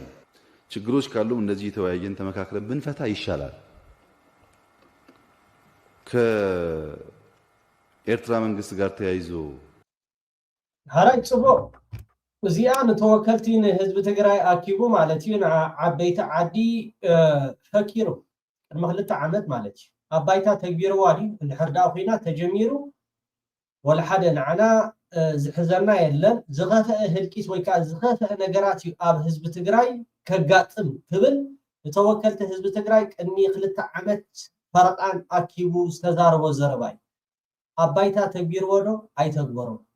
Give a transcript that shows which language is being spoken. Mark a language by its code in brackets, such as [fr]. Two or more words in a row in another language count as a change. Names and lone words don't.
[am] ችግሮች ካሉ እንደዚህ የተወያየን ተመካክረን ብንፈታ ይሻላል። ከኤርትራ መንግስት ጋር ተያይዞ [ti] ሃራይ ጽቡቅ እዚኣ ንተወከልቲ ንህዝቢ ትግራይ ኣኪቡ ማለት እዩ ንዓበይቲ ዓዲ ፈኪሩ ቅድሚ 2 ዓመት ማለት እዩ ኣብ ባይታ ተግቢርዋ ድዩ እንድሕር ዳ ኮይና ተጀሚሩ ወላ ሓደ ንዓና ዝሕዘና የለን ዝኸፍአ ህልቂት ወይ ከዓ ዝኸፍአ ነገራት እዩ ኣብ ህዝቢ ትግራይ ከጋጥም ትብል ንተወከልቲ ህዝቢ ትግራይ ቅድሚ 2 ዓመት ፈረቃን ኣኪቡ ዝተዛረቦ ዘረባ እዩ ኣብ ባይታ ተግቢርዎ ዶ ኣይተግበሮ